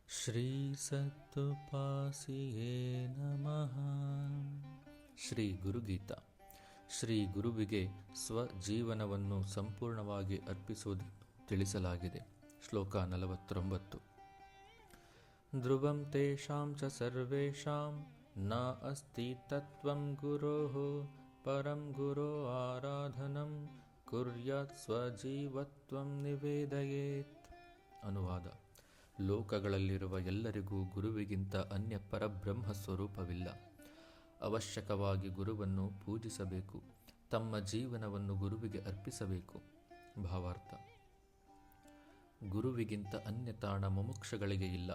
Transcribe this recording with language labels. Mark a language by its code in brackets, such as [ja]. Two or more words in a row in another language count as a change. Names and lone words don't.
[sa] ಶ್ರೀ ಸತ್ತುಪಾಸಿಯೇ ನಮಃ. [kn] ಶ್ರೀ ಗುರುಗೀತ. ಶ್ರೀ ಗುರುವಿಗೆ ಸ್ವಜೀವನವನ್ನು ಸಂಪೂರ್ಣವಾಗಿ ಅರ್ಪಿಸುವುದು ತಿಳಿಸಲಾಗಿದೆ. ಶ್ಲೋಕ 49. [sa] ಧ್ರುವಂ ತೇಷಾಂ ಚ ಸರ್ವೇಷಾಂ ನ ಅಸ್ತಿ ತತ್ವಂ ಗುರೋಃ ಪರಂ ಗುರೋ ಆರಾಧನಂ ಕುರ್ಯಾತ್ ಸ್ವಜೀವತ್ವಂ ನಿವೇದಯೇತ್. [kn] ಅನುವಾದ: ಲೋಕಗಳಲ್ಲಿರುವ ಎಲ್ಲರಿಗೂ ಗುರುವಿಗಿಂತ ಅನ್ಯ ಪರಬ್ರಹ್ಮ ಸ್ವರೂಪವಿಲ್ಲ. ಅವಶ್ಯಕವಾಗಿ ಗುರುವನ್ನು ಪೂಜಿಸಬೇಕು. ತಮ್ಮ ಜೀವನವನ್ನು ಗುರುವಿಗೆ ಅರ್ಪಿಸಬೇಕು. ಭಾವಾರ್ಥ: ಗುರುವಿಗಿಂತ ಅನ್ಯ ತಾಣ ಮುಮುಕ್ಷಗಳಿಗೆ ಇಲ್ಲ.